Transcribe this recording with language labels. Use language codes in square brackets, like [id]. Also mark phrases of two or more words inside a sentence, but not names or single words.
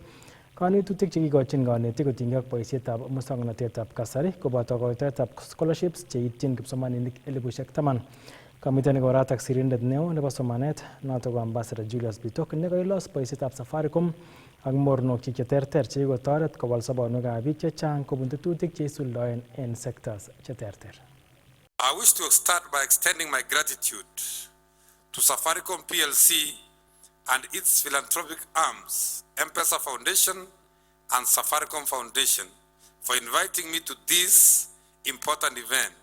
[kln] Kanetutik chekikochin kanetik kotinygei ak boisietab musoknotetab kasari koboto koitoetab scholarships cheityin kipsomaninik 10,000. Kamiten koratak sirindet neo nebo somanet noto ko Ambassador Julius Bitok nekailos boisietab Safaricom ak mornok cheterter chekikotoret kowal sobonwekab biik chechang kobun tetutik cheisuldoen en sectors cheterter. [en] I wish to start by extending my gratitude to Safaricom PLC and its philanthropic arms, M-Pesa Foundation and Safaricom Foundation, for inviting me to this important event.